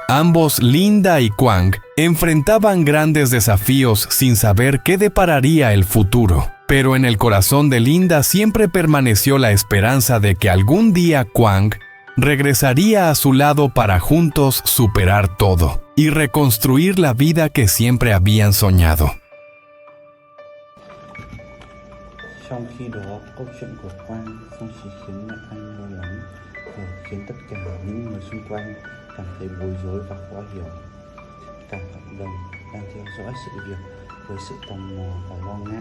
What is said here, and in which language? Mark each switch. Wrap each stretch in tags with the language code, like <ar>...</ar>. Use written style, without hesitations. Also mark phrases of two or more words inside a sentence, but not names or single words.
<es>Ambos, Linda y Kwang, enfrentaban grandes desafíos sin saber qué depararía el futuro. Pero en el corazón de Linda siempre permaneció la esperanza de que algún día Kwang regresaría a su lado para juntos superar todo y reconstruir la vida que siempre habían soñado.</es> <vi>Trong khi đó, câu chuyện của Quang không chỉ khiến mẹ anh lo lắng mà khiến tất cả những người xung quanh cảm thấy bối rối và khó hiểu. Cả cộng đồng đang theo dõi sự việc với sự tò mò và lo ngại.</vi>